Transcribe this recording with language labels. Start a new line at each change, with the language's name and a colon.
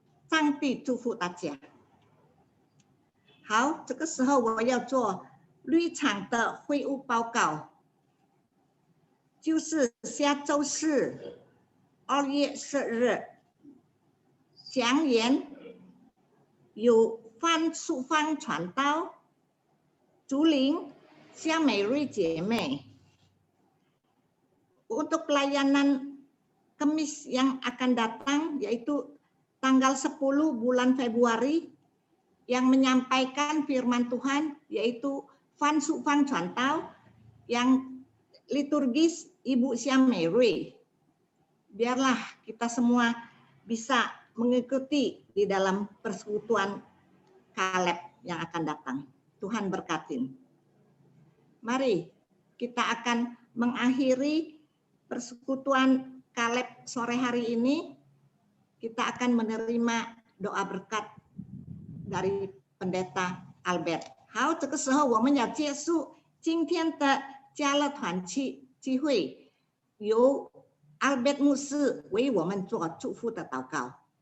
Chinese: 上帝祝福大家。好，这个时候我要做绿场的会务报告，就是下周四2月10日，讲员有范淑芳传道，竹林夏美瑞姐妹。
Indonesian: Untuk pelayanan Kamis yang akan datang, yaitu tanggal 10 bulan Februari, yang menyampaikan firman Tuhan, yaitu Fan Su Fan Chantau, yang liturgis Ibu Siam Mary. Biarlah kita semua bisa mengikuti di dalam persekutuan Kaleb yang akan datang. Tuhan berkatin. Mari kita akan mengakhiri persekutuan Kaleb sore hari ini. Kita akan menerima doa berkat dari Pendeta Albert.
Chinese: 好，这个时候我们要结束今天的家乐团契聚会，由 Albert 牧师为我们做祝福的祷告。